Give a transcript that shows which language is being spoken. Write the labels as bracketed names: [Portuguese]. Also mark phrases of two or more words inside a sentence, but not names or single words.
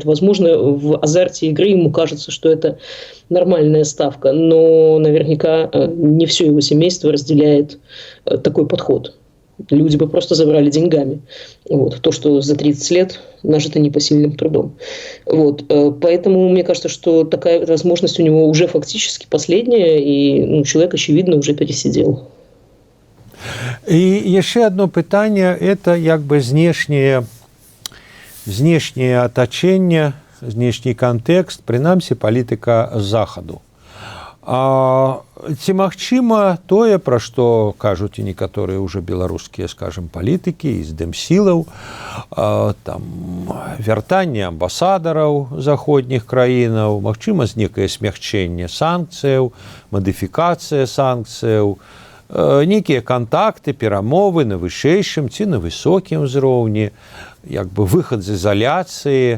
[Russian] Возможно, в азарте игры ему кажется, что это нормальная ставка, но наверняка не все его семейство разделяет такой подход. Люди бы просто забрали деньгами. То, что за 30 лет нажито непосильным трудом. Поэтому мне кажется, что такая возможность у него уже фактически последняя, и человек, очевидно, уже пересидел. [Belarusian] І яшчэ одно пытанне, это знешняе атачэнне, знешні кантэкст, прынамсі палітыка захаду. Ці магчыма тое, пра што кажуць і некаторыя ўжо беларускія, скажем, палітыкі з дэмсілаў, вяртанне амбасадараў заходніх краінаў, магчыма, некае смягчэнне санкцыяў, мадыфікацыя санкцыяў, нейкія кантакты, перамовы на вышэйшым ці на высокім узроўні, выхад з изоляции.